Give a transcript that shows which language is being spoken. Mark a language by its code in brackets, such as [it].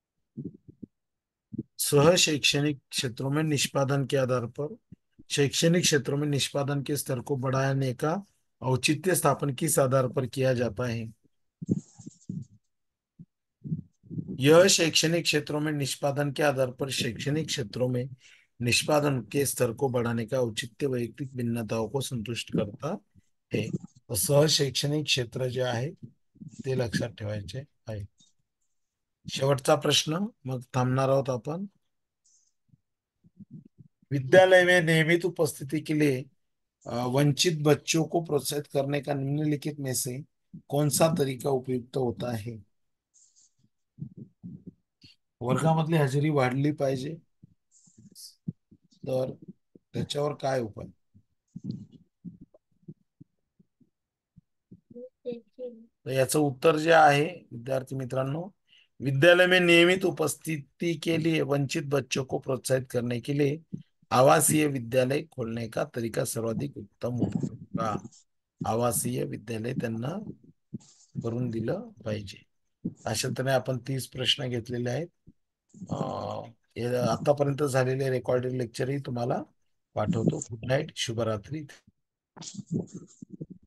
[hi] शैक्षणिक क्षेत्रों में निष्पादन के आधार पर शैक्षणिक क्षेत्रों में निष्पादन के स्तर को बढ़ाने का औचित्य स्थापन किस आधार पर किया जाता है? यह शैक्षणिक क्षेत्रों में निष्पादन के आधार पर शैक्षणिक क्षेत्रों में निष्पादन के स्तर को बढ़ाने का औचित्य वैयक्तिक भिन्नताओं को संतुष्ट करता है. [mr] शैक्षणिक क्षेत्र जे आहे ते लक्षात ठेवायचे आहे. शेवटचा प्रश्न, मग थांबणार आहोत आपण. [hi] विद्यालय में नियमित उपस्थिति के लिए वंचित बच्चों को प्रोत्साहित करने का निम्नलिखित में से कौन सा तरीका उपयुक्त होता है? [mr] वर्गामधली हजेरी वाढली पाहिजे, तर त्याच्यावर काय उपाय? तर याचं उत्तर जे आहे विद्यार्थी मित्रांनो, [hi] विद्यालय में नियमित उपस्थिति के लिए वंचित बच्चों को प्रोत्साहित करने के लिए आवासीय विद्यालय खोलने का तरीका सर्वाधिक उत्तम होगा. [mr] आवासीय विद्यालय त्यांना करून दिलं पाहिजे. अशा तऱ्हे आपण 30 प्रश्न घेतलेले आहेत. आतापर्यंत झालेले रेकॉर्डेड लेक्चरही तुम्हाला पाठवतो. गुड नाईट, शुभरात्री.